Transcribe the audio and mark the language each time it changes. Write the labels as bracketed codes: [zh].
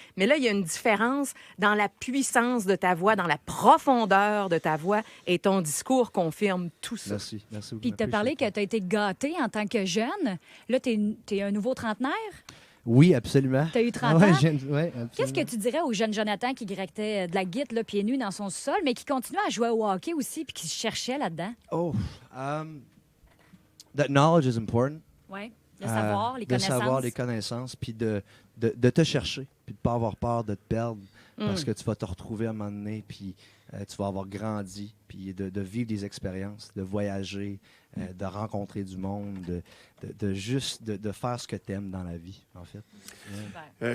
[fr] Mais là, il y a une différence dans la puissance de ta voix, dans la profondeur de ta voix, et ton discours confirme tout ça. Merci. Merci beaucoup. Puis tu as parlé que tu as été gâté en tant que jeune. Là, tu es un nouveau trentenaire. Oui, absolument. Tu as eu 30 Ouais, ans. absolument. Qu'est-ce que tu dirais au jeune Jonathan qui grectait de la guitare là, pieds nus dans son sol, mais qui continuait à jouer au hockey aussi puis qui se cherchait là-dedans? [en] Oh, that knowledge is important. [fr] Oui. Le savoir, les de connaissances. savoir les connaissances, puis de te chercher, puis de ne pas avoir peur de te perdre, parce que tu vas te retrouver à un moment donné, puis tu vas avoir grandi, puis de vivre des expériences, de voyager, de rencontrer du monde, de juste de faire ce que tu aimes dans la vie, en fait.